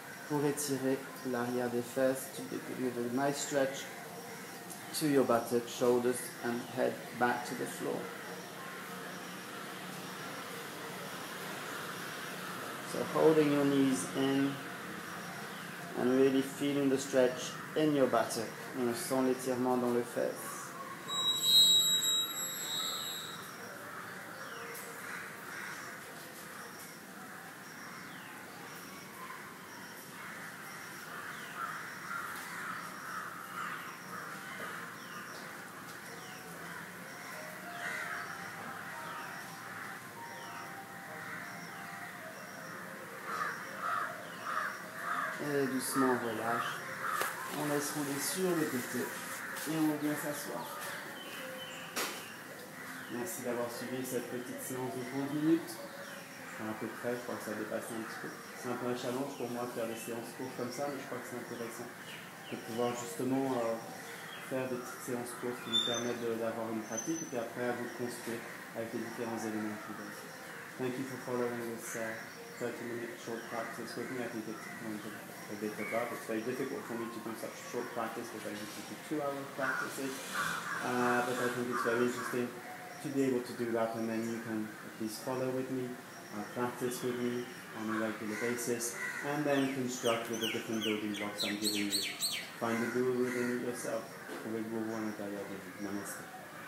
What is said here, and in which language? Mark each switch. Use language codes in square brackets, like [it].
[fr] Pour étirer l'arrière des fesses, [en] to give a nice stretch to your buttock, shoulders and head back to the floor. So holding your knees in and really feeling the stretch in your buttock. [fr] On sent l'étirement dans les fesses. Et doucement on relâche, on laisse rouler sur le côté et on vient s'asseoir. Merci d'avoir suivi cette petite séance de 30 minutes. Enfin, à peu près, je crois que ça dépasse un petit peu. C'est un peu un challenge pour moi de faire des séances courtes comme ça, mais je crois que c'est intéressant de pouvoir justement faire des petites séances courtes qui nous permettent d'avoir une pratique et puis après à vous de construire avec les différents éléments que vous donnez. [en] Thank you for following this 30-minute short practice with me. I think it's a bit above. It's very difficult for me to do such short practice because I usually do 2-hour practices. But I think it's very interesting to be able to do that, and then you can at least follow with me, practice with me on a regular basis, and then construct with the different building blocks I'm giving you. Find the guru within yourself. Namaste.